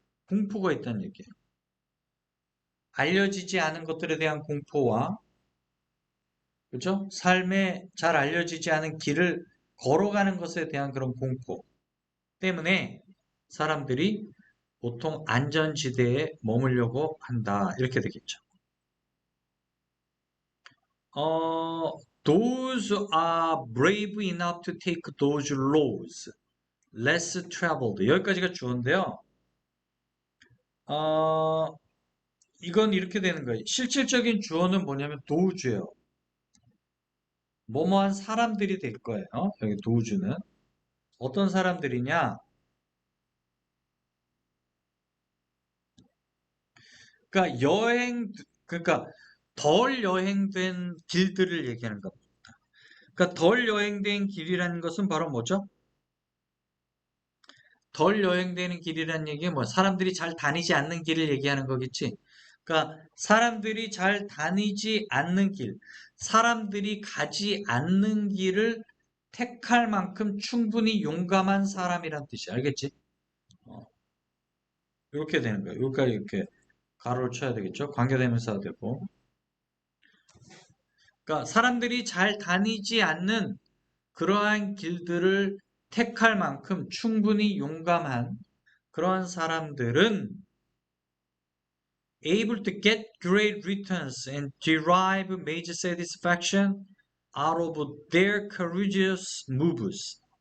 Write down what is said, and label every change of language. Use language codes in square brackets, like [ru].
[ko] 공포가 있다는 얘기예요. 알려지지 않은 것들에 대한 공포와, 그죠? 삶에 잘 알려지지 않은 길을 걸어가는 것에 대한 그런 공포 때문에 사람들이 보통 안전지대에 머물려고 한다. 이렇게 되겠죠. [en] Those are brave enough to take those roads less traveled. [ko] 여기까지가 주어인데요. 어, 이건 이렇게 되는 거예요. 실질적인 주어는 뭐냐면 도우주예요. 뭐뭐한 사람들이 될 거예요. 여기 도우주는. 어떤 사람들이냐? 그러니까 그러니까 덜 여행된 길들을 얘기하는 겁니다. 그러니까 덜 여행된 길이라는 것은 바로 뭐죠? 덜 여행되는 길이라는 얘기는 뭐 사람들이 잘 다니지 않는 길을 얘기하는 거겠지. 그러니까 사람들이 잘 다니지 않는 길, 사람들이 가지 않는 길을 택할 만큼 충분히 용감한 사람이란 뜻이야. 알겠지? 어, 이렇게 되는 거야. 여기까지 이렇게 가로를 쳐야 되겠죠? 관계대명사가 되고. 그러니까 사람들이 잘 다니지 않는 그러한 길들을 택할 만큼 충분히 용감한 그러한 사람들은 [en] able to get great returns and derive major satisfaction out of their courageous moves.